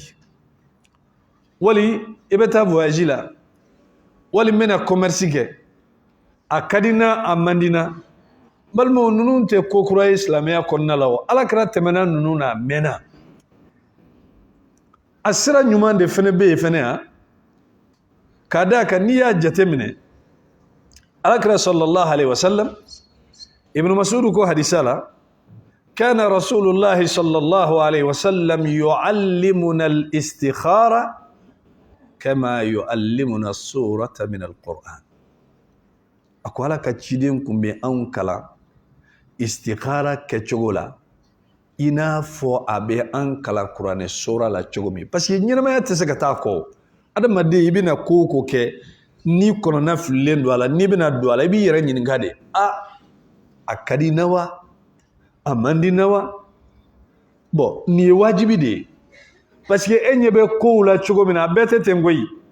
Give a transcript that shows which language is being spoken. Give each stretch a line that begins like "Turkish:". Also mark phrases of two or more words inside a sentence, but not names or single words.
Bambara: Wali i bɛ taa voyage la, wali n bɛna commerce kɛ, a ka di n na, a man di n na. Balimaw, ninnu tɛ ko kura ye silamɛya kɔnɔna la o. Alakira tɛmɛna ninnu na, a mɛnna. A sira ɲuman de fɛnɛ bɛ yen fɛnɛ ha. Ka d'a kan n'i y'a jate minɛ, Alakira
Arabic: صلى الله عليه وسلم,
Bambara: Ibn Mas'ud ko hadisa la,
Arabic: كان رسول الله صلى الله عليه وسلم يعلمنا الاستخارة كما يعلمنا السورة من القرآن.
Bambara: A ko Ala ka ciden kun bɛ anw kalan istikhara kɛcogo la, i n'a fɔ a bɛ an kalan kuranɛ sura la cogo min.
French: Parce que
Bambara: ɲɛnamaya tɛ se ka taa kɔ. Adamaden i bɛna ko o ko kɛ, ni kɔnɔna fililen don a la n'i bɛna don a la i b'i yɛrɛ ɲininka de a ka di na wa a man di na wa bon nin ye wajibi de ye
French: parce que
Bambara: e ɲɛ bɛ kow la cogo min na a bɛɛ tɛ ten koyi